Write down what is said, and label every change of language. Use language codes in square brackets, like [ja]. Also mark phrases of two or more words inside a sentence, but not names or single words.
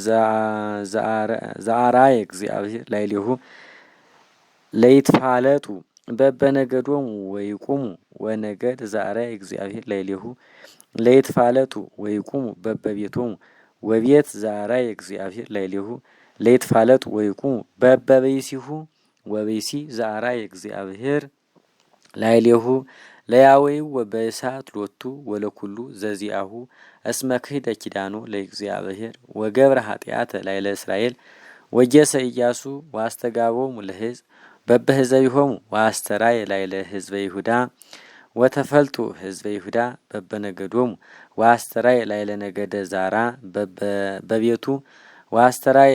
[gez] ዘአራየ እግዚአብሔር ላዕሌሁ ለይትፋለጡ በበነገዶሙ ወይቁሙ ወነገድ ዘአራየ እግዚአብሔር ላዕሌሁ ለይትፋለጡ ወይቁሙ በበቤቶሙ ወቤት ዘአራየ እግዚአብሔር ላዕሌሁ ለይትፋለጡ ወይቁሙ በበበይሲሁ ወበይሲ ዘአራየ እግዚአብሔር ላዕሌሁ ለያወይው ወበእሳት ሎቱ ወለኩሉ ዘዚአሁ እስመ ክህደ ኪዳኖ ለእግዚአብሔር ወገብረ ኃጢአተ ላዕለ እስራኤል ወጌሰ ኢያሱ ወአስተጋቦሙ ለሕዝብ በበህዘቢሆሙ ወአስተራየ ላዕለ ሕዝበ ይሁዳ ወተፈልጡ ሕዝበ ይሁዳ በበነገዶሙ ወአስተራየ ላዕለ ነገደ ዛራ በቤቱ ወአስተራየ